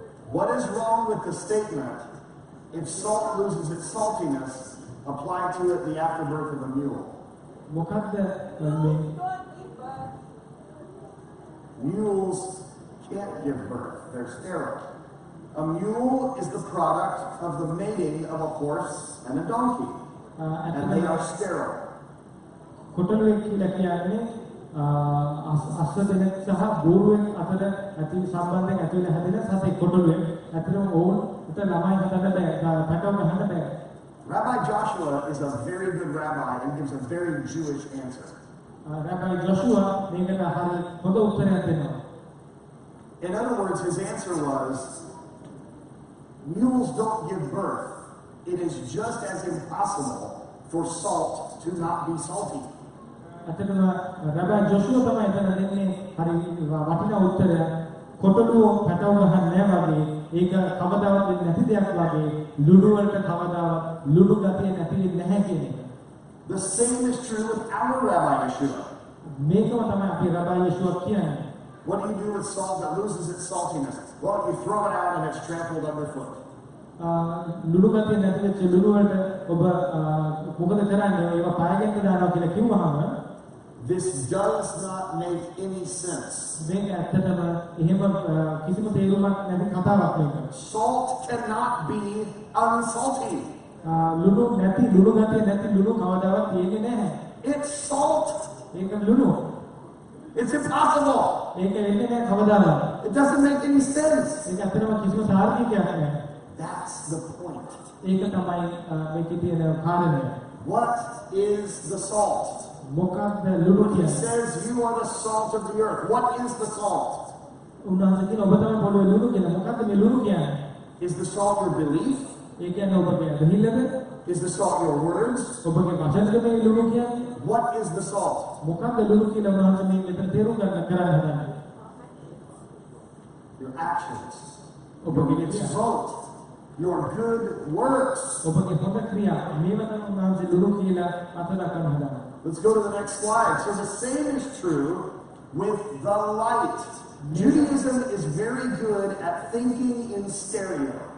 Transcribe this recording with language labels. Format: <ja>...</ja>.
<en>What is wrong with the statement, if salt loses its saltiness, apply to it the afterbirth of a mule?</en> <si>මොකද්ද මේ</si> <en>Mules can't give birth. They're sterile. A mule is the product of the mating of a horse and a donkey. And they are sterile.</en> <si>කොටලුවෙක් කියලා කියන්නේ අස්ස දෙනෙක් සහ බෝරුවෙක් අතර ඇති සම්බන්ධයෙන් ඇති වෙන හැදෙන සතෙක් කොටලුවෙක්. ඇත්තටම ඕන් උත ළමයි හදන්න බෑ. පැටව ගහන්න බෑ.</si> <en>Rabbi Joshua is a very good rabbi and gives a very Jewish answer.</en> <si>Rabbi Joshua මේකට හරි හොඳ උත්තරයක් දෙනවා.</si> <en>In other words, his answer was, mules don't give birth. It is just as impossible for salt to not be salty.</en> <si>ඇත්තටම රබා ජොෂුවා තමයි එතන දෙන්නේ හරි වටිනා උත්තරය. කොටලුව පැටව ගහන්නේ වගේ ඒක කවදාවත් වෙන්නේ නැති දෙයක් වගේ ලුණු වලට කවදාවත් ලුණු ගතිය නැති වෙන්නේ නැහැ කියන එක.</si> <en>The same is true with our Rabbi Yeshua.</en> <si>මේකම තමයි අපි රබා යේෂුවා කියන්නේ.</si> <en>What do you do with salt that loses its saltiness? Well, you throw it out and it's trampled underfoot.</en> <si>ලුණු ගතිය නැති වෙච්ච ලුණු වලට ඔබ මොකද කරන්නේ? ඒවා පායකට දානවා කියලා කිව්වහම</si> <en>this does not make any sense.</en> <si>මේක ඇත්තටම එහෙම කිසිම තේරුමක් නැති කතාවක් මේක.</si> <en>Salt cannot be unsalty.</en> <si>ලුණු නැති ලුණු ගතිය නැති ලුණු කවදාවත් තියෙන්නේ නැහැ.</si> <en>It's salt.</en> <si>ඒක ලුණු.</si> <en>It's impossible.</en> <si>ඒක වෙන්නේ නැහැ කවදාවත්.</si> <en>It doesn't make any sense.</en> <si>ඒක ඇත්තටම කිසිම සාර්ථකයක් නැහැ.</si> <en>That's the point.</en> <si>ඒක තමයි මේකේ තියෙන කාරණය.</si> <en>What is the salt?</en> <si>මොකක්ද ලුණු</si> <en>He</en> <si>කියන්නේ?</si> <en>says you are the salt of the earth. What is the salt?</en> <si>උන්වහන්සේ කියන ඔබ තමයි පොළොවේ ලුණු කියලා. මොකක්ද මේ ලුණු කියන්නේ?</si> <en>Is the salt your belief?</en> <si>ඒ කියන්නේ ඔබගේ බහිල්ලද?</si> <en>Is the salt your words?</en> <si>ඔබගේ වචනද මේ ලුණු කියන්නේ?</si> <en>What is the salt?</en> <si>මොකක්ද ලුණු කියලා උන්වහන්සේ මේ මෙතන තේරුම් ගන්න හදන්නේ?</si> <en>Your actions.</en> <si>ඔබගේ</si> <en>It's</en> <si>ක්‍රියා.</si> <en>both. Your good works.</en> <si>ඔබගේ හොඳ ක්‍රියා. මේව තමයි උන්වහන්සේ ලුණු කියලා අතදක්වන්න හදන්නේ.</si> <en>Let's go to the next slide. So the same is true with the light. Judaism is very good at thinking in stereo.</en>